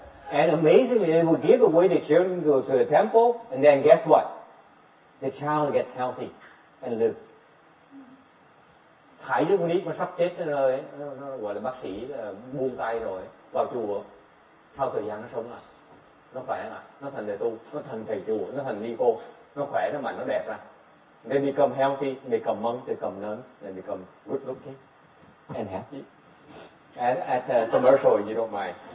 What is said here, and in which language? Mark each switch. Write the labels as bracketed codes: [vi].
[en] And amazingly, they will give away the children to the temple, and then guess what? The child gets healthy and lives. [vi] Thấy đứa con nít mà sắp chết rồi, nó gọi là bác sĩ là buông tay rồi, vào chùa, sau thời gian nó sống lại, nó khỏe lại, nó thành thầy tu, nó thành thầy chùa, nó thành ni cô, nó khỏe, nó mạnh, nó đẹp ra. [en] They become healthy, become monks, become nuns, and become good looking and happy. As a commercial, you don't mind.